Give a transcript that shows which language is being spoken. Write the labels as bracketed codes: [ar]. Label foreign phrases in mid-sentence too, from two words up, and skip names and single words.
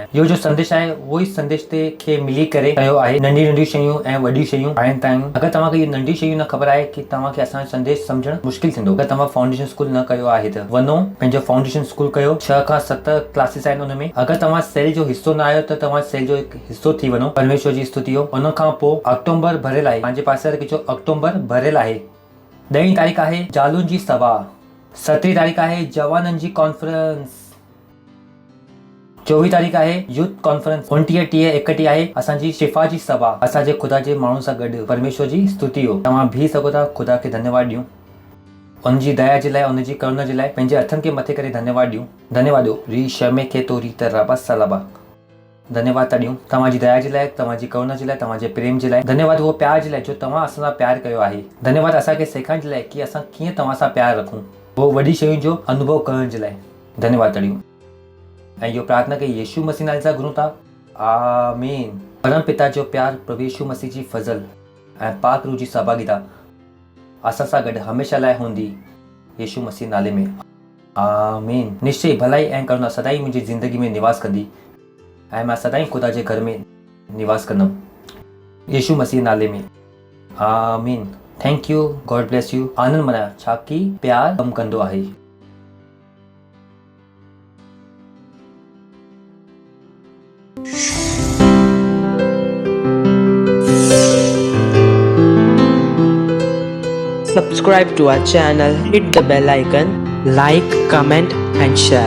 [sd] इहो जो संदेश आहे उहो ई संदेश ते खे मिली करे कयो आहे। नंढी नंढी शयूं ऐं वॾियूं शयूं आहिनि ताईं। अगरि तव्हांखे इहे नंढी शयूं न ख़बर आहे कि तव्हांखे असांजो संदेश सम्झणु मुश्किल थींदो। अगरि तव्हां [en] foundation school [sd] न कयो आहे त वञो पंहिंजो [en] foundation school [sd] कयो। 6 खां 7 क्लासिस आहिनि हुन में। अगरि तव्हां सेल जो हिसो न आहियो त तव्हां सेल जो हिकु हिसो थी वञो। परमेश्वर जी स्तुति हो। हुन खां पोइ अक्टूबर भरियलु आहे। पंहिंजे पासे वारे खे चओ अक्टूबर भरियलु आहे। 10 तारीख़ आहे जालुनि जी सभा। 17 तारीख़ आहे जवाननि जी कॉन्फ्रेंस। 24 तारीख़ आहे [en] youth conference. [sd] 29, 30, 31 आहे असांजी शिफ़ा जी सभा, असांजे ख़ुदा जे माण्हुनि सां गॾु। परमेश्वर जी स्तुति हो। तव्हां बीह सघो था, ख़ुदा खे धन्यवाद ॾियूं उनजी दया जे लाइ, उनजी करुणा जे लाइ। पंहिंजे हथनि खे मथे करे धन्यवाद ॾियूं। धन्यवाद ॾियो री शमे खे तो रीत रबा सलाबा। धन्यवाद था ॾियूं तव्हांजी दया जे लाइ, तव्हांजी करुणा जे लाइ, तव्हांजे प्रेम जे लाइ। धन्यवाद उहो प्यार जे लाइ जो तव्हां असां सां प्यार कयो आहे। धन्यवाद असांखे सेखारण जे लाइ कि असां कीअं तव्हां सां प्यार रखूं, उहो वॾी शयुनि जो अनुभव करण जे लाइ। धन्यवाद था ॾियूं ऐं इहो प्रार्थना खे यीशु मसीह नाले सां घुरूं था। आमीन। परम पिता जो प्यार, प्रभु यीशु मसीह जी फज़ल ऐं पाक रूह जी सहभागिता असां सां गॾु हमेशह लाइ हूंदी, यीशु मसीह नाले में। आमीन। निश्चय भलाई ऐं करुणा सदाई मुंहिंजी ज़िंदगी में निवास कंदी ऐं मां सदाई ख़ुदा जे घर में निवास कंदुमि, यीशु मसीह नाले में। [en] आमीन। thank you, God bless you. [sd] आनंद मनायो, छा कि प्यार कमु कंदो आहे। [en] Subscribe to our channel, hit the bell icon, like, comment and share.